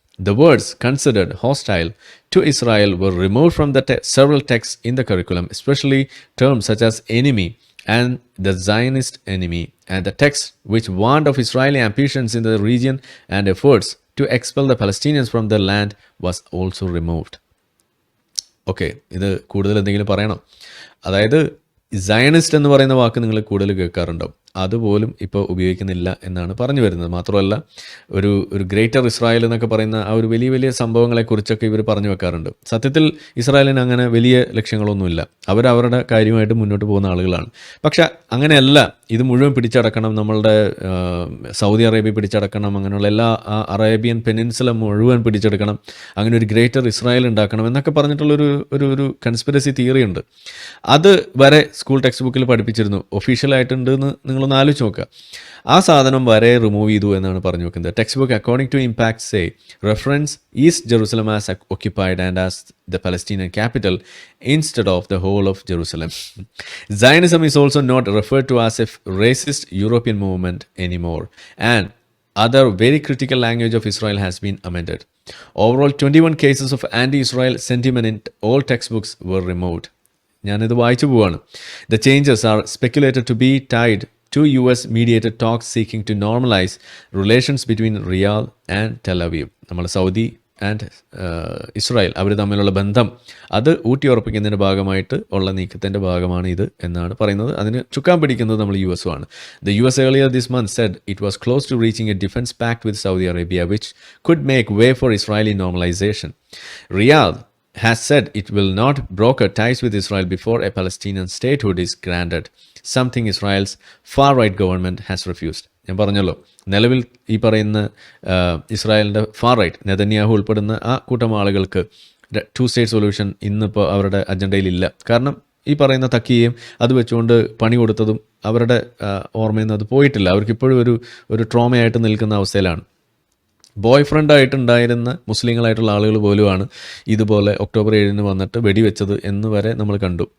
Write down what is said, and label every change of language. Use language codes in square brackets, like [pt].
[en] The words considered hostile to Israel were removed from the several texts in the curriculum, especially terms such as enemy and the Zionist enemy, and the text which warned of Israeli ambitions in the region and efforts to expel the Palestinians from the land was also removed. [ml] Okay, ഇത് കൂടുതൽ എന്തെങ്കിലും പറയണം? അതായത് Zionist എന്ന് പറയുന്ന വാക്ക് നിങ്ങൾ കൂടുതൽ കേൾക്കാറുണ്ടാവും. അതുപോലും ഇപ്പോൾ ഉപയോഗിക്കുന്നില്ല എന്നാണ് പറഞ്ഞു വരുന്നത്. മാത്രമല്ല ഒരു ഗ്രേറ്റർ ഇസ്രായേൽ എന്നൊക്കെ പറയുന്ന ആ ഒരു വലിയ വലിയ സംഭവങ്ങളെക്കുറിച്ചൊക്കെ ഇവർ പറഞ്ഞു വെക്കാറുണ്ട്. സത്യത്തിൽ ഇസ്രായേലിന് അങ്ങനെ വലിയ ലക്ഷ്യങ്ങളൊന്നുമില്ല. അവരവരുടെ കാര്യമായിട്ട് മുന്നോട്ട് പോകുന്ന ആളുകളാണ്. പക്ഷെ അങ്ങനെയല്ല, ഇത് മുഴുവൻ പിടിച്ചടക്കണം, നമ്മളുടെ സൗദി അറേബ്യ പിടിച്ചടക്കണം, അങ്ങനെയുള്ള എല്ലാ അറേബ്യൻ പെനിൻസുല മുഴുവൻ പിടിച്ചെടുക്കണം, അങ്ങനെ ഒരു ഗ്രേറ്റർ ഇസ്രായേൽ ഉണ്ടാക്കണം എന്നൊക്കെ പറഞ്ഞിട്ടുള്ളൊരു ഒരു കൺസ്പിറസി തിയറി ഉണ്ട്. അത് വരെ സ്കൂൾ ടെക്സ്റ്റ് ബുക്കിൽ പഠിപ്പിച്ചിരുന്നു. ഒഫീഷ്യലായിട്ടുണ്ട് എന്ന് നിങ്ങളൊന്ന് ആലോചിച്ച് നോക്കുക. ആ സാധനം വരെ റിമൂവ് ചെയ്തു എന്നാണ് പറഞ്ഞു വെക്കുന്നത്. [en] Textbook according to impact say reference East Jerusalem as occupied and as the Palestinian capital instead of the whole of Jerusalem. Zionism is also not referred to as a racist European movement anymore, and other very critical language of Israel has been amended. Overall, 21 cases of anti-Israel sentiment in all textbooks were removed. [ml] ഞാനിത് വായിച്ചു പോവാണ്. [en] The changes are speculated to be tied to US mediated talks seeking to normalize relations between Riyadh and Tel Aviv. [ml] നമ്മൾ Saudi and Israel അവർ തമ്മിലുള്ള ബന്ധം അത് ഊട്ടിയുറപ്പിക്കുന്നതിൻ്റെ ഭാഗമായിട്ട് ഉള്ള നീക്കത്തിൻ്റെ ഭാഗമാണ് ഇത് എന്നാണ് പറയുന്നത്. അതിന് ചുക്കാൻ പിടിക്കുന്നത് നമ്മൾ US ആണ്. [en] The US earlier this month said it was close to reaching a defense pact with Saudi Arabia which could make way for Israeli normalization. Riyadh has said it will not broker ties with Israel before a Palestinian statehood is granted, something Israel's far-right government has refused. [ml] ഞാൻ പറഞ്ഞല്ലോ, നിലവിൽ ഈ പറയുന്ന ഇസ്രായേലിൻ്റെ far right Netanyahu ഉൾപ്പെടുന്ന ആ കൂട്ടം ആളുകൾക്ക് 2 സ്റ്റേറ്റ് സൊല്യൂഷൻ ഇന്നിപ്പോൾ അവരുടെ അജണ്ടയിലില്ല. കാരണം ഈ പറയുന്ന തക്കിയും അത് വെച്ചുകൊണ്ട് പണി കൊടുത്തതും അവരുടെ ഓർമ്മയിൽ നിന്ന് അത് പോയിട്ടില്ല. അവർക്കിപ്പോഴും ഒരു ട്രോമയായിട്ട് നിൽക്കുന്ന അവസ്ഥയിലാണ്. ബോയ് ഫ്രണ്ടായിട്ടുണ്ടായിരുന്ന മുസ്ലിങ്ങളായിട്ടുള്ള ആളുകൾ പോലുമാണ് ഇതുപോലെ ഒക്ടോബർ 7 വന്നിട്ട് വെടിവെച്ചത് എന്ന് വരെ നമ്മൾ കണ്ടു.